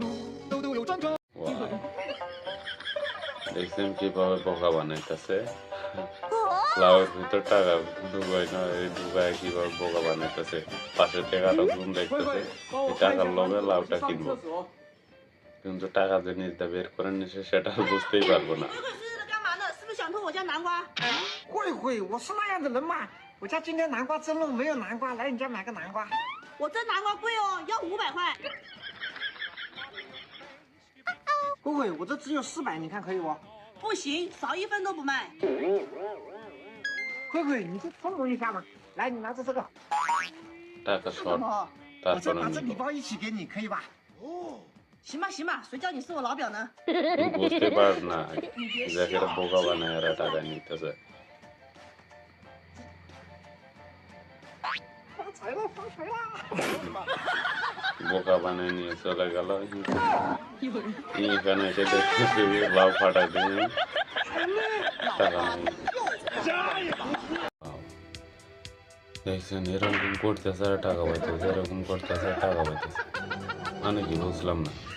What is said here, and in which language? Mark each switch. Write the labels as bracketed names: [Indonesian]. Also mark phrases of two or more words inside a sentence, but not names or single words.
[Bangla] দেখছেন কিভাবে বোকা বানাইতেছে লাউয়ের ভিতর টাকা ঢুকাই না এই ঢুকায় কিভাবে বোকা বানাইতেছে পাশে থেকে আরো ঘুম দেখতেছে এই টাকার লোভে লাউটা কিনবো কিন্তু টাকা যে নিজটা বের করে নিছে সেটা বুঝতেই পারবো না [Chinese] 会会，我是那样的人嘛。我家今天南瓜蒸了，没有南瓜，来你家买个南瓜。我这南瓜贵哦，要500块。不会，我这只有400，你看可以不？不行，少1分都不卖。慧慧，你就通融一下嘛。来，你拿着这个， [Bangla] টাকা [Chinese] 是 [Bangla] শর্ট [Chinese] 什么？我再 [Bangla] তারপরে [Chinese] 把这礼包一起给你，可以吧？行吧行吧，谁叫你是我老表呢？ [Bangla] বুঝতে পার না যাকে বোকা বানায় এরা টাকা নিতেছে [Chinese] 发财了，发财了！ [Bangla] বোকা বানায় নিয়ে চলে গেল এখানে এসে দেখতেছি লাউ ফাটাই দিয়ে টাকা নেই দেখছেন এরকম করতেছে আর টাকা পাইতেছে এরকম করতেছে টাকা পাইতেছে মানে কি বুঝলাম না